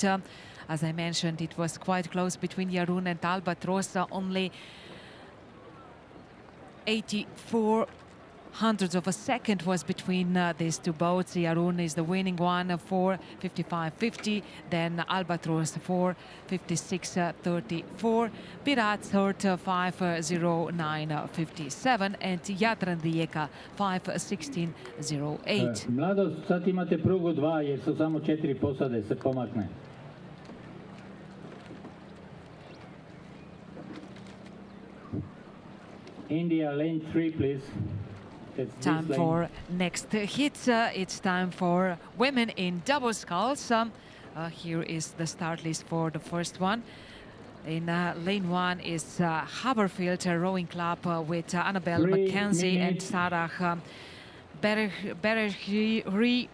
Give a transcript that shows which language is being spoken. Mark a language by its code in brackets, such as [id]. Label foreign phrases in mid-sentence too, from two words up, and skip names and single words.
[en] As I mentioned, it was quite close between Jarun and Albatros, only 84 hundredths of a second was between these two boats. Jarun is the winning one, 4:55.50. Then Albatros 4:56.34. Pirat third 5:09.57, and Jadran Rijeka 5:16.08. [hr] Mladost, sad imate prugu 2 jer su samo 4 posade, se pomakne. [en] India, lane 3, please. Time for next hit. It's time for women in double sculls. Here is the start list for the first one. In lane 1 is Haberfield Rowing Club with Annabelle Mackenzie and Sarah Bergeri.